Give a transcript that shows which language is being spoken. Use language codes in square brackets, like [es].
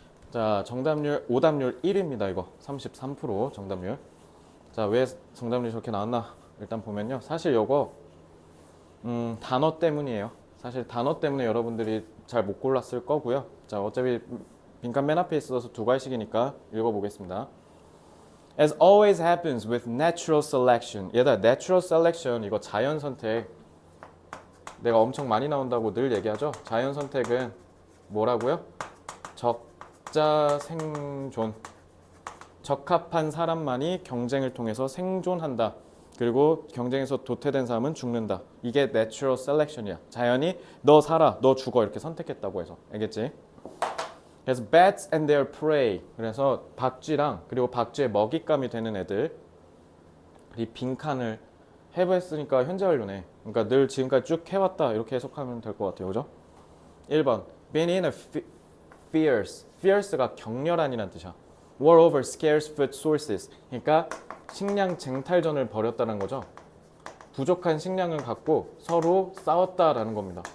[ko] 자, 정답률, 오답률 1입니다. 이거 33% 정답률. 자, 왜 정답률이 저렇게 나왔나? 일단 보면요. 사실 이거 단어 때문이에요. 사실 단어 때문에 여러분들이 잘 못 골랐을 거고요. 자, 어차피 빈칸 맨 앞에 있어서 두 가지씩이니까 읽어보겠습니다. [en] As always happens with natural selection. [ko] 얘들아, natural selection 이거 자연 선택. 내가 엄청 많이 나온다고 늘 얘기하죠. 자연 선택은 뭐라고요? 적자 생존. 적합한 사람만이 경쟁을 통해서 생존한다. 그리고 경쟁에서 도태된 사람은 죽는다. 이게 natural selection이야. 자연이 너 살아, 너 죽어 이렇게 선택했다고 해서. 알겠지? 그래서 [en] bats and their prey. [ko] 그래서 박쥐랑 그리고 박쥐의 먹잇감이 되는 애들. 이 빈칸을 have 했으니까 현재 완료네. 그러니까 늘 지금까지 쭉 해왔다 이렇게 해석하면 될 것 같아요. 그죠? 1번 [en] been in a fierce. [ko] fierce가 격렬한이라는 뜻이야. [en] war over scarce food sources. [ko] 그러니까 식량 쟁탈전을 벌였다는 거죠. 부족한 식량을 갖고 서로 싸웠다라는 겁니다.